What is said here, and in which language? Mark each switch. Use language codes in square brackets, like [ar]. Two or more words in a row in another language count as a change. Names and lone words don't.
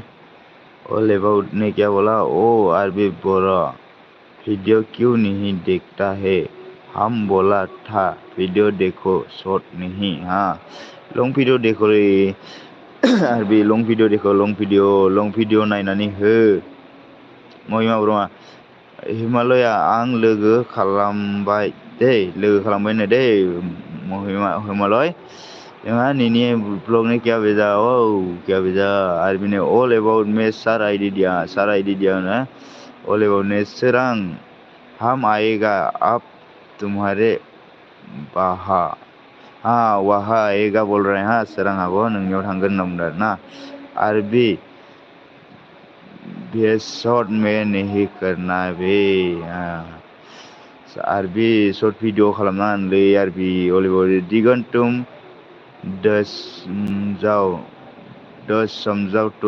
[hi] ऑल अबाउट ने क्या बोला ओ आरबी बोरा वीडियो क्यों नहीं देखता है हम बोला था वीडियो देखो शॉर्ट नहीं हाँ [en] long video [hi] देखो रे आरबी [en] long video [hi] देखो [en] long video [brx] नायनानै हो [hi] महिमा ब्रह्मा हिमालया [brx] आं लोगो खालामबाय दै [hi] हिमालय यहाँ नीनी ब्लॉग ने क्या भेजा क्या भेजा आरबी ने ऑल अबाउट में सार आईडी दिया ना ऑल अबाउट ने सरंग हम आएगा अब तुम्हारे हाँ वहाँ आएगा बोल रहे हैं हाँ सरंग [brx] आबो नोंनियाव थांगोन होनना बुंदों ना [hi] आरबी ये शॉर्ट में नहीं करना बे आरबी [en] short video [brx] खालामना ले [hi] आरबी ऑल अबाउट दिगन तुम दस समझाओ तो